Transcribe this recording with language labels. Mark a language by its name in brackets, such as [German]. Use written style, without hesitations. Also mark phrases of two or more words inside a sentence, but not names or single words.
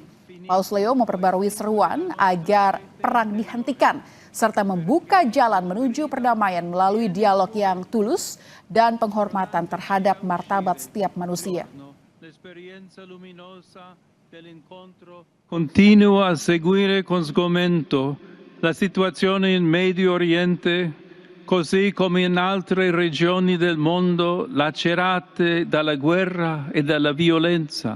[Indonesian] Paus Leo memperbarui seruan agar perang dihentikan serta membuka jalan menuju perdamaian melalui dialog yang tulus dan penghormatan terhadap martabat setiap manusia. [Italian] l'esperienza luminosa dell'incontro continuo a seguire con sgomento la situazione in Medio Oriente, così come in altre regioni del mondo lacerate dalla guerra e dalla violenza.